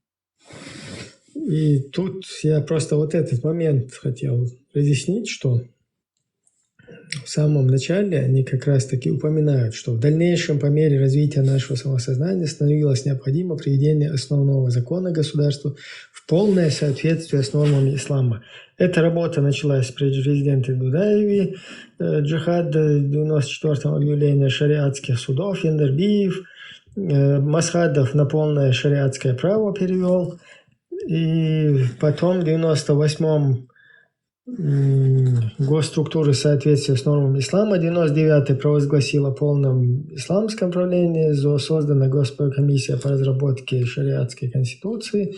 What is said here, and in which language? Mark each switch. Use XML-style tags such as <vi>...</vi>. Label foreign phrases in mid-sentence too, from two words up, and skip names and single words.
<ru>И тут я просто вот этот момент хотел разъяснить, что в самом начале они как раз-таки упоминают, что в дальнейшем по мере развития нашего самосознания становилось необходимо приведение основного закона государства в полное соответствие с нормами ислама. Эта работа началась при президенте Дудаеве, джихад 94-го объявления шариатских судов, Яндербиев, Масхадов на полное шариатское право перевел, и потом в 98-м госструктуры соответствия с нормами ислама, 99-й провозгласил о полном исламском правлении, создана Госпланкомиссия по разработке шариатской конституции.</ru>